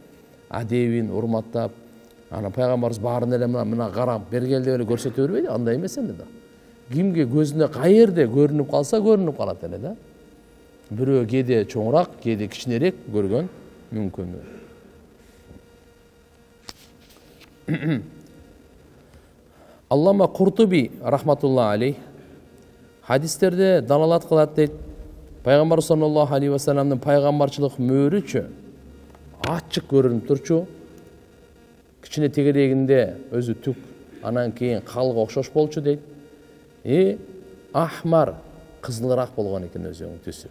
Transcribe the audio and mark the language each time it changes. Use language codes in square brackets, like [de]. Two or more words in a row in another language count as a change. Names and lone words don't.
[ky] Адебин урматтап, ана пайгамбарыбыз баарын эле мына карап бергел деп эле көрсөтө бербейди, андай эмес эле да. Кимге көзүнө кайерде көрүнүп калса көрүнүп калат эле да. Бирөө кээде чоңураак, кээде кичинерээк көргөн мүмкүн. Аллама Куртуби [ar] رحمة الله عليه [ky] Hadisтерде далалат кылат дейт. Пайгамбар [ar] صلى الله عليه وسلم [ky] пайгамбарчылык мөөрүчү ачык көрүнүп турчу. Кичине тегерегинде өзү түк, анан кийин калга окшош болчу дейт. Ахмар кызылыраак болгон экен өзүнүн түсү.